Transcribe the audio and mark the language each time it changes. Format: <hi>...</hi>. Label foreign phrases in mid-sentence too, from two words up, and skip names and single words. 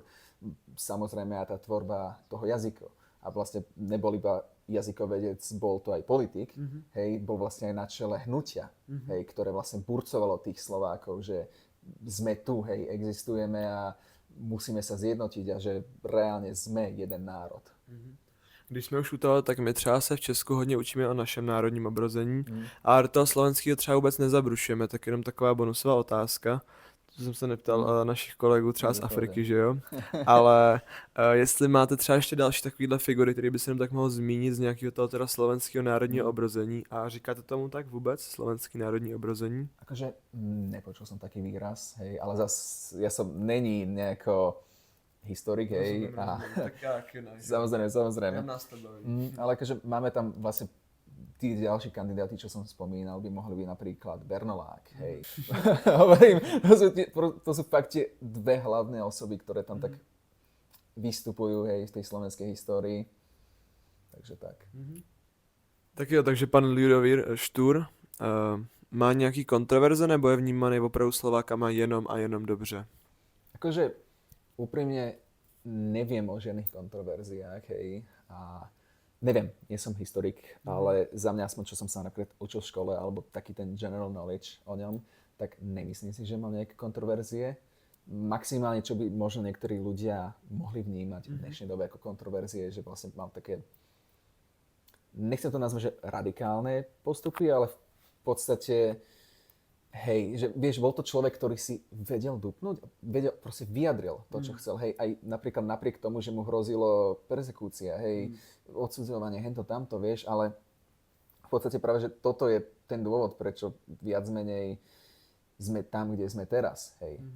<sk>Samozrejme aj tá tvorba toho jazyka. A vlastne nebol iba jazykovedec, bol to aj politik, hej, bol vlastne aj na čele hnutia, hej, ktoré vlastne burcovalo tých Slovákov, že sme tu, hej, existujeme a musíme sa zjednotiť a že reálne sme jeden národ.</sk> <cs>Když jsme už u toho, tak my třeba se v Česku hodně učíme o našem národním obrození a do toho slovenského třeba vůbec nezabrušujeme, tak jenom taková bonusová otázka. To jsem se neptal našich kolegů třeba z Afriky, že jo? Ale jestli máte třeba ještě další takovýhle figury, který by se jenom tak mohl zmínit z nějakého toho teda slovenského národního obrození a říkáte tomu tak vůbec, slovenský národní obrození?</cs> <sk>Akože nepočul som taký výraz, hej, ale zas ja som není nejako historik, hej, a samozrejme. Ale akože máme tam vlastne tí ďalší kandidáti, čo som spomínal, by mohli byť napríklad Bernolák, hej. Hovorím, to sú fakt tie dve hlavné osoby, ktoré tam tak vystupujú, hej, v tej slovenskej histórii. Takže tak.</sk> <cs>Tak jo, takže pan Ľudovít Štúr má nějaký kontroverze, nebo je vnímaný opravdu Slovákama jenom a jenom dobře?</cs> <sk>Akože úprimne neviem o žiadnych kontroverziách, hej, a neviem, nie som historik, ale za mňa aspoň, čo som sa napríklad učil v škole, alebo taký ten</sk> <en>general knowledge</en> <sk>o ňom, tak nemyslím si, že mal nejaké kontroverzie. Maximálne, čo by možno niektorí ľudia mohli vnímať v dnešnej dobe ako kontroverzie, že vlastne mal také, nechcem to nazvať, že radikálne postupy, ale v podstate hej, že vieš, bol to človek, ktorý si vedel dupnúť, proste vyjadril to, čo chcel, hej, aj napríklad napriek tomu, že mu hrozilo perzekúcia, hej, odsudzovanie, hento tamto, vieš, ale v podstate práve, že toto je ten dôvod, prečo viac menej sme tam, kde sme teraz, hej.</sk>